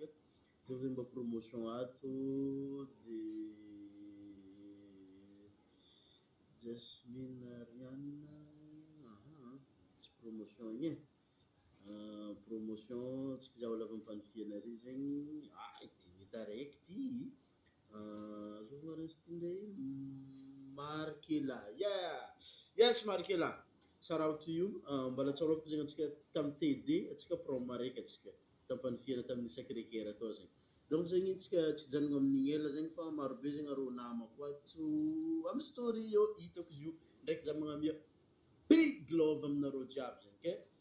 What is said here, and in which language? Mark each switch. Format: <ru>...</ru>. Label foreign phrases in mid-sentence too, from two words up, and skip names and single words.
<mg>Zao zegny mba promotion ato dia Jasmine Ariane, tsy promotion igny promotion tsika zaho lava mpanifihana ary zegny ity mety araiky ty azovana raha ty ndray Markela,</mg> <en>yes Markela, shout out to you.</en> <mg>Mbala tsarovako zegny atsika tamin'ny TD atsika promo araiky atsika tampanifihana tamin'ny Sacré-Cœur atao zegny. Donc zegny tsika tsy janona amin'igny ela zegny fa marobe zegny arô namako ato amin'ny story io hitako izy io ndraiky za magnamia</mg> <en>big love</en> <mg>aminareo jiaby zegny ke</mg>